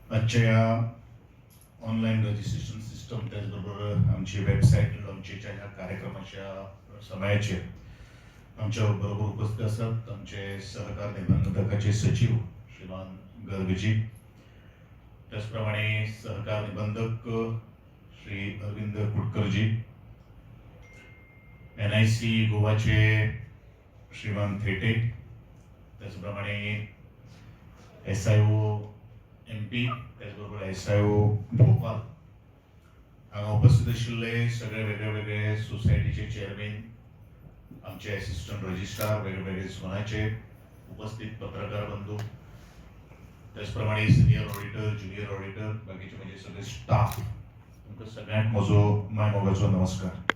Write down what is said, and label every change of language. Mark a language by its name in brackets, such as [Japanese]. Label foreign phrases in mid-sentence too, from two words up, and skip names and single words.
[Marathi] आजच्या या [English] online registration system [Marathi] त्याचबरोबर आमची वेबसाईट लॉन्चच्या ह्या कार्यक्रमाच्या समयाचे आमच्या बरोबर उपस्थित असतात आमचे सहकार निबंधकाचे सचिव श्रीमान गर्गजी, त्याचप्रमाणे सहकार निबंधक श्री अरविंद कुटकरजी, NIC गोवाचे श्रीमान थेटे, त्याचप्रमाणे SIO MP, त्याचबरोबर SIO [Konkani] भोपाळ हांगा उपस्थित आशिल्ले सगळे वेगळे सोसायटीचे चेअरमॅन, आमचे [English] assistant registrar, [Konkani] वेगवेगळे झोनाचे उपस्थित पत्रकार बंधू, त्याचप्रमाणे [English] senior auditor, junior auditor, [Konkani] बाकीचे म्हणजे सगळे स्टाफ, तुमकां सगळ्यांक म्हजो मायमोगाचो नमस्कार.